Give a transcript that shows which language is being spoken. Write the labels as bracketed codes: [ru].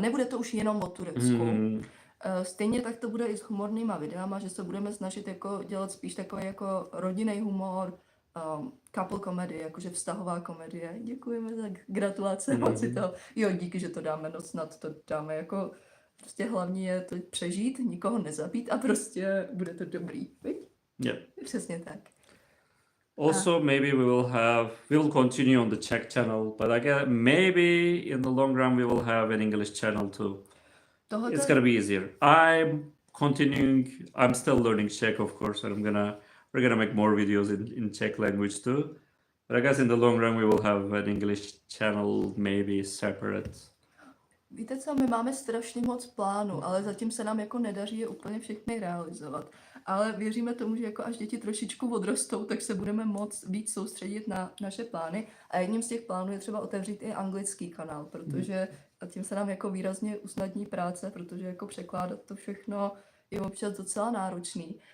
[cs] Nebude to už jenom o Turecku. Stejně tak to bude i s humornýma videama, že se budeme snažit jako dělat spíš takový jako rodinný humor, couple komedie, jakože vztahová komedie. Děkujeme za gratulace, moc si to. Jo, díky, že to dáme, no snad to dáme jako, prostě hlavní je to přežít, nikoho nezabít a prostě bude to dobrý, viď? [en] Yeah. [cs] Přesně tak. [en] Also, maybe we will continue on the Czech channel, but I guess maybe in the long run we will have an English channel too. It's gonna be easier. I'm still learning Czech, of course, and we're gonna make more videos in Czech language too. But I guess in the long run we will have an English channel, maybe separate. [cs] Víte co, my máme strašně moc plánů, ale zatím se nám jako nedaří je úplně všechny realizovat. Ale věříme tomu, že jako až děti trošičku odrostou, tak se budeme moc víc soustředit na naše plány. A jedním z těch plánů je třeba otevřít i anglický kanál, protože tím se nám jako výrazně usnadní práce, protože jako překládat to všechno je občas docela náročný.